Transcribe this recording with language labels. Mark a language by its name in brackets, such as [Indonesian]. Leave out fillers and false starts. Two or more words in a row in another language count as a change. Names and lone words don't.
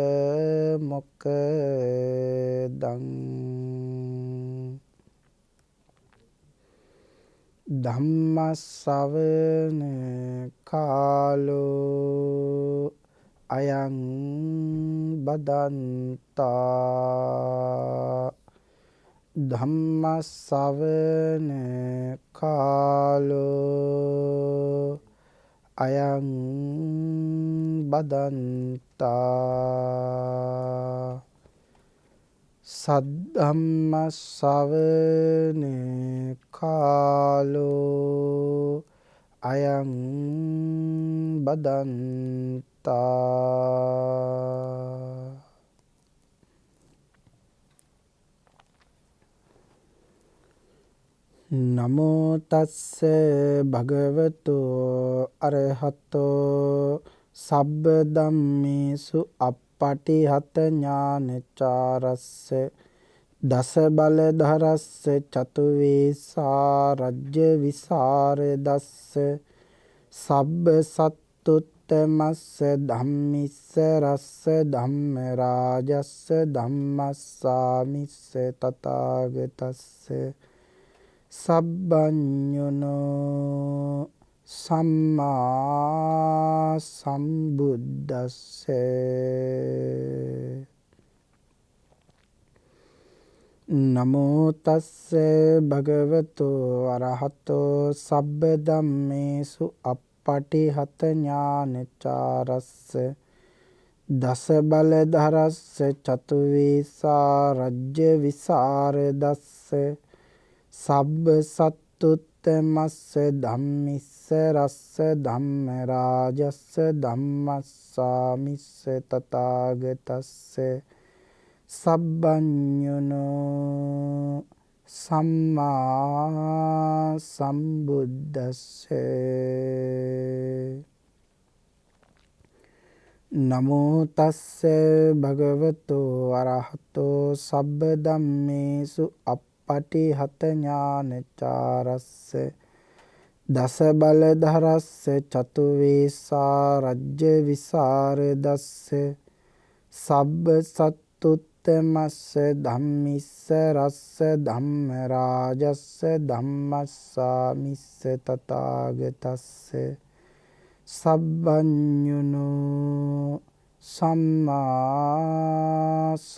[Pali] මොක්ඛදං ධම්ම ශ්‍රවණ කාලෝ අයං බදන්තා ධම්ම ශ්‍රවණ කාලෝ අයං බදන්තා සද්ධම්ම ශ්‍රවණ කාලෝ අයං බදන්තා නමෝ තස්ස භගවතු අරහතෝ සබ්බ ධම්මේසු අප්පටිහත ඥානචාරස්ස දස බල ධරස්ස චතු වේසා රජ්‍ය විසරදස්ස සබ්බ සත්තුත්තමස්ස ධම්මිස්ස රස්ස ධම්ම රාජස්ස ධම්මස්සාමිස්ස තථාගතස්ස සබ්බඤුනෝ සම්මා සම්බුද්දස්සේ නමෝ තස්ස භගවතු අරහතෝ සබ්බ ධම්මේසු අප්පටිහත ඥානචාරස්ස දස බල ධරස්ස චතු වේසා රජ්‍ය විසරදස්ස සබ්බ සත්තුත්තමස්ස ධම්මිස්ස රස්ස ධම්ම රාජස්ස ධම්මස්සාමිස්ස තථාගතස්ස සබ්බඤුනෝ සම්මා සම්බුද්දස්සේ නමෝ තස්ස භගවතු අරහතෝ සබ්බ ධම්මේසු පටිහත ඥානචාරස්ස දස බල ධරස්ස චතු වේසා රජ්‍ය විසරදස්ස සබ්බ සත්තුත්තමස්ස ධම්මිස්ස රස්ස ධම්ම රාජස්ස ධම්මස්සාමිස්ස තථාගතස්ස සබ්බඤුනෝ සම්මා